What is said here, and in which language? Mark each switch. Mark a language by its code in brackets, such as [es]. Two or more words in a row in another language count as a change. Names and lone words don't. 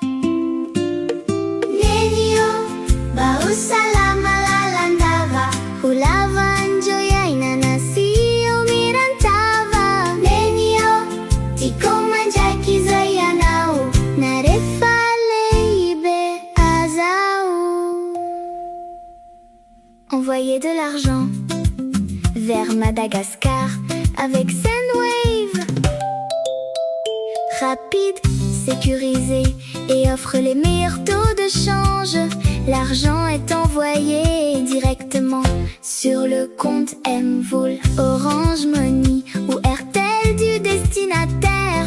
[mg] Neny o, mba ho salama lalandava, ho lava anjoyaina sy eo mirantava. Neny o, tiako mandraiky izay ianao, na rehefa lehibe azao. [fr] Envoyer de l'argent vers Madagascar avec Sendwave. Rapide, sécurisé et offre les meilleurs taux de change. L'argent est envoyé directement sur le compte Mvool, Orange Money ou RTL du destinataire.